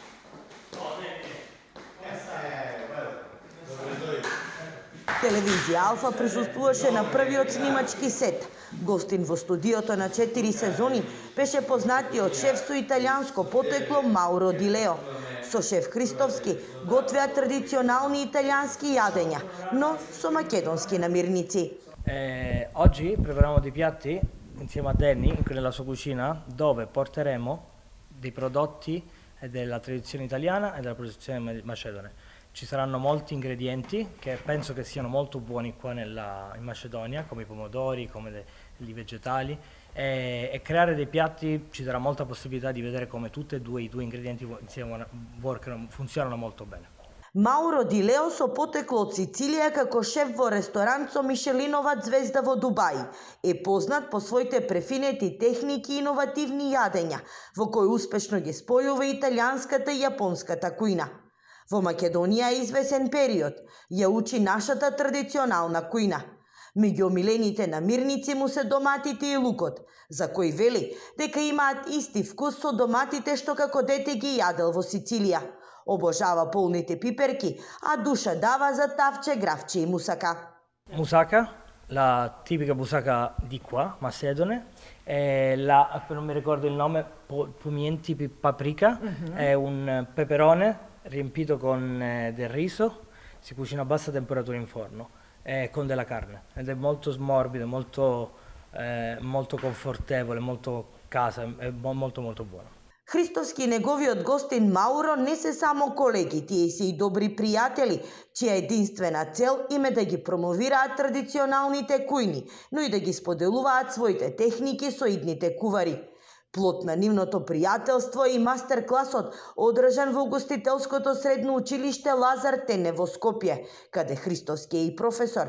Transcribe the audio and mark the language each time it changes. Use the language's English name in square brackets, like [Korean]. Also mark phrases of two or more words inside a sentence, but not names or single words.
[Macedonian] Телевизија Алфа присуствуваше на првиот снимачки сет. Гостин во студиото на 4 сезони беше познатиот шеф со италијанско потекло Мауро Ди Лео. Со шеф Христовски готвеа традиционални италијански јадења, но со македонски намирници. [Italian] Oggi prepariamo dei piatti insieme a Danny nella sua cucina dove porteremo dei prodotti della tradizione italiana e della produzione macedone. Ci saranno molti ingredienti che penso che siano molto buoni qua in Macedonia, come i pomodori, come i vegetali, e creare dei piatti ci darà molta possibilità di vedere come tutti e due i due ingredienti insieme funzionano molto bene. [Macedonian] Мауро Ди Лео со потекло од Сицилија како шеф во ресторант со Мишелинова звезда во Дубај е познат по своите префинети техники и иновативни јадења, во кои успешно ги спојува италијанската и јапонската кујна. Во Македонија е извесен период, ја учи нашата традиционална кујна. Меѓу омилените намирници му се доматите и лукот, за кои вели дека имаат исти вкус со доматите што како дете ги јадел во Сицилија. Обожава полните пиперки, а душа дава за тавче, гравче и мусака. [Italian] Moussaka, la tipica moussaka di qua, macedone, non mi ricordo il nome, pimienti paprika, è un peperone riempito con del riso, si cucina a bassa temperatura in forno, con della carne, ed è molto morbido, molto confortevole, molto casa, è molto buono. [Macedonian] Христоски и неговиот гостин Мауро не се само колеги, тие се и добри пријатели, чија единствена цел им е да ги промовираат традиционалните кујни, но и да ги споделуваат своите техники со идните кувари. Плод на нивното пријателство и мастер-класот одржан во угостителското средно училиште Лазар Тенев во Скопје, каде Христоски е и професор.